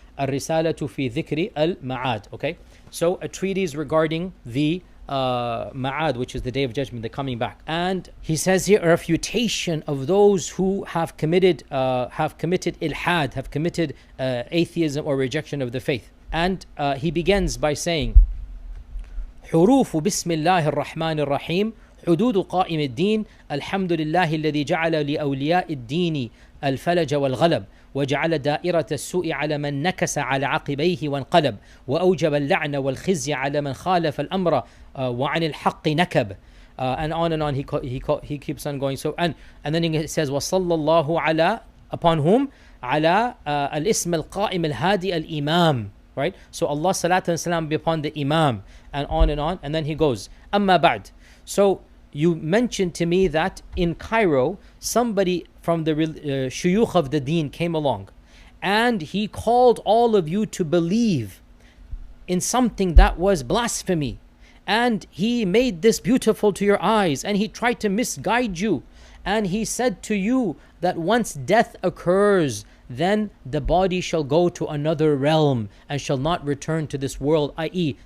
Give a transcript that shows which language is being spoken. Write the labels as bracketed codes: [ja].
[ar] الرسالة في ذكر المعاد. [en] Okay, so a treatise regarding the Ma'ad, which is the day of judgment, the coming back. And he says here a refutation of those who have committed ilhad, have committed atheism or rejection of the faith. And he begins by saying, [ar] حروف بسم الله الرحمن الرحيم حدود قائم الدين الحمد لله الذي جعل لأولياء الدين الفلج والغلب وجعل دائرة السوء على من نكس على عقبيه وانقلب وأوجب اللعن والخزي على من خالف الأمر وعن الحق نكب. [en] And on he keeps on going. So and then he says [ar] وصلى الله على, [en] upon whom, [ar] على الاسم القائم الهادي الإمام. [en] right? So Allah salatu and salam be upon the Imam, and on, and then he goes, Amma ba'd. So you mentioned to me that in Cairo, somebody from the shuyukh of the deen came along, and he called all of you to believe in something that was blasphemy, and he made this beautiful to your eyes, and he tried to misguide you, and he said to you that once death occurs, then the body shall go to another realm and shall not return to this world, i.e.